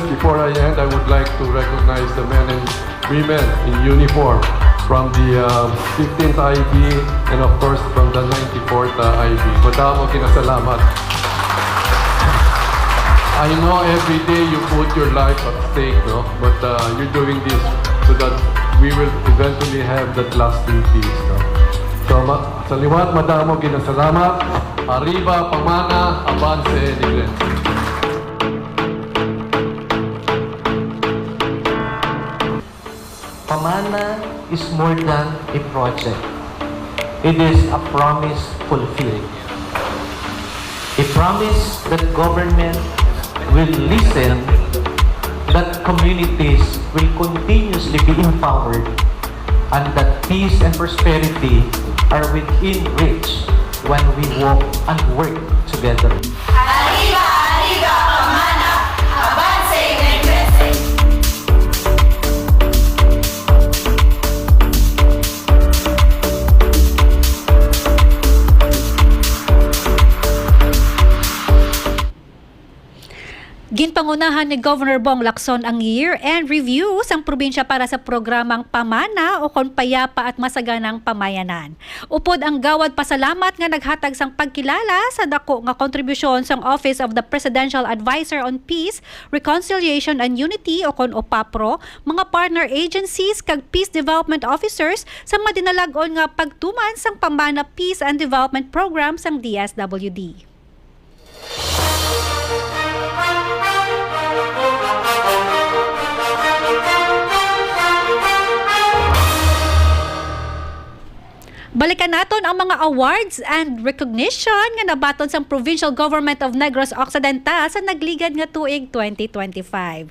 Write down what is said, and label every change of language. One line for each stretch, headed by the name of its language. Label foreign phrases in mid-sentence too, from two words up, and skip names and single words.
English: Before I end, I would like to recognize the men and women in uniform from the 15th IB and of course from the 94th IB.
Hiligaynon: Madamo kinasalamat.
English: I know every day you put your life at stake, no? But you're doing this so that we will eventually have that lasting peace, no? So,
Hiligaynon: sa liwat, madamo kinasalamat. Arriba, pamana, avance, Negrense.
English: Pamana is more than a project. It is a promise fulfilled. A promise that government will listen, that communities will continuously be empowered, and that peace and prosperity are within reach when we walk and work together.
Hiligaynon: Arriba, arriba, pamana, avance, Negrense. Ginpangunahan ni Governor Bong Lacson ang
English: year-end review
Hiligaynon: sang probinsya para sa programang Pamana o kon Payapa at Masaganang Pamayanan. Upod ang gawad pasalamat nga naghatag sang pagkilala sa dako nga kontribusyon sang Office of the Presidential Advisor on Peace, Reconciliation and Unity o kon OPAPRO, mga
English: partner agencies
Hiligaynon: kag
English: peace development officers
Hiligaynon: sa madinalagon nga pagtuman sang Pamana Peace and Development Program sang DSWD. Balikan naton ang mga
English: awards and recognition
Hiligaynon: nga nabaton sa Provincial Government of Negros Occidental sa nagligad nga tuig 2025.